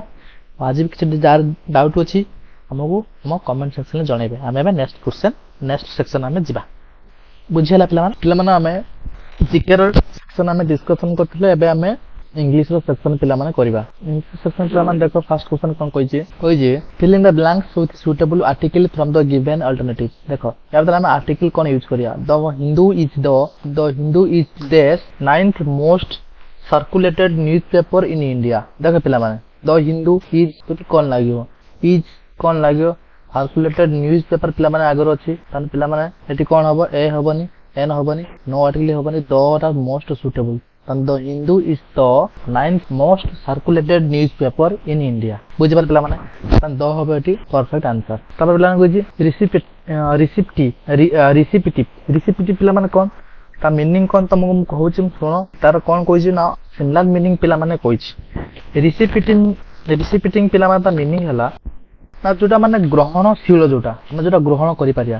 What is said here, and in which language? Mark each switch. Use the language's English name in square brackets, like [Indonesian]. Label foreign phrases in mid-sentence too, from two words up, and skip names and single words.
[Odia] ଆଜି ବି କିଛି ଯାହାର ଡାଉଟ୍ ଅଛି ଆମକୁ ଆମ [English] comment sectionରେ [Odia] ଜଣାଇବେ। ଆମେ ଏବେ [English] next section [Odia] ଆମେ ଯିବା। ବୁଝିହେଲା ପିଲାମାନେ। ପିଲାମାନେ ଆମେ ଜିକେର ସେକ୍ସନ ଆମେ ଡିସ୍କସନ କରିଥିଲେ, ଏବେ ଆମେ ଇଂଲିଶର ସେକ୍ସନ ପିଲାମାନେ କରିବା। [English] English section [Odia] ପିଲାମାନେ ଦେଖ, [English] first question [Odia] କ'ଣ କହିଛି, [English] fill in the blanks with suitable article from the given alternative। [Odia] ଦେଖ ୟା ଭିତରେ ଆମେ ଆର୍ଟିକଲ କ'ଣ ୟୁଜ୍ କରିବା, [English] the Hindu is the 9th most circulated newspaper in India। [Odia] ଦେଖ ପିଲାମାନେ, [English] the Hindu is [Odia] କ'ଣ ଲାଗିବ, is କ'ଣ ଲାଗିବ, [English] circulated newspaper [Odia] ପିଲାମାନେ ଆଗରୁ ଅଛି। ତାହେଲେ ପିଲାମାନେ ଏଠି କ'ଣ ହେବ, ଏ ହେବନି, ଏନ୍ ହେବନି, [English] no article ହେବନି, the ଟା most suitable। The Hindu is the 9th most circulated newspaper in India। [Odia] ବୁଝିପାରିଲେ ପିଲାମାନେ, ଦ ହେବ ଏଠି [English] perfect answer. [Odia] ତାପରେ ପିଲାମାନେ କହିଛି ରିସିପିଟିଭ ପିଲାମାନେ କ'ଣ, ତା ମିନିଂ କ'ଣ ତମକୁ ମୁଁ କହୁଛି, ଶୁଣ। ତାର କ'ଣ କହିଛି ନା [English] similar meaning [Odia] ପିଲାମାନେ କହିଛି। ରିସିପିଟିଂ ପିଲାମାନେ ତା ମିନିଂ ହେଲା ନା ଯୋଉଟା ମାନେ ଗ୍ରହଣଶୀଳ, ଯୋଉଟା ଆମେ ଯୋଉଟା ଗ୍ରହଣ କରିପାରିବା।